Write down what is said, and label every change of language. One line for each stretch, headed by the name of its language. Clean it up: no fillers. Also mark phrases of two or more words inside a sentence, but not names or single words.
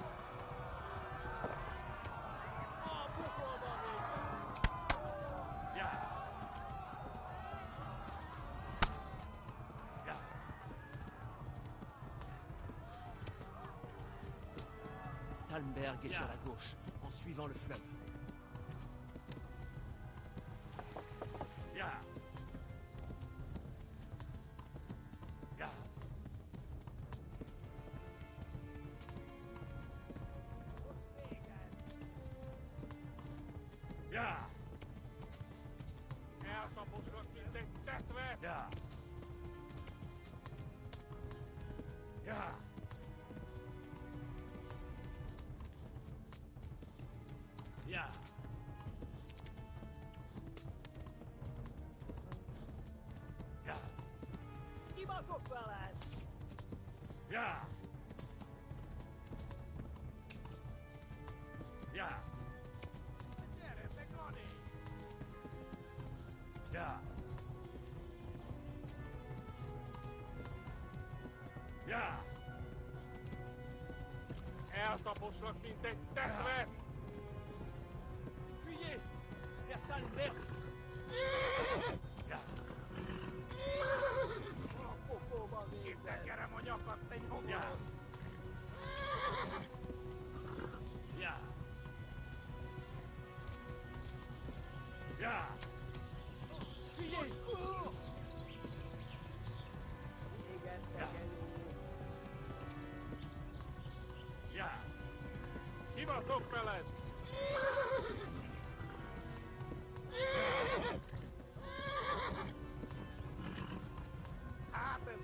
Hungarian: A pokolban végre! Ja! Ja!
French: Talmberg est sur la gauche, en suivant le fleuve. Ja! Ja! Ja!
Hungarian: Eltaposlak, mint egy tetve. Ja! Ja! Ja! Ja! Kibaszok veled! Ja! Ja! Gyere, te Gani! Ja! Ja! Eltaposlak, mint egy tetve.
French: Fuyez! Vers Talmberg! Ja!
Hungarian: A pokolban végre! Kitekerem a nyakat, te Ja! nyomorod. Ja! Ja!
French: Fuyez!
Hungarian: Igen, tekerjük! Ja! Kibaszok veled. Hát ez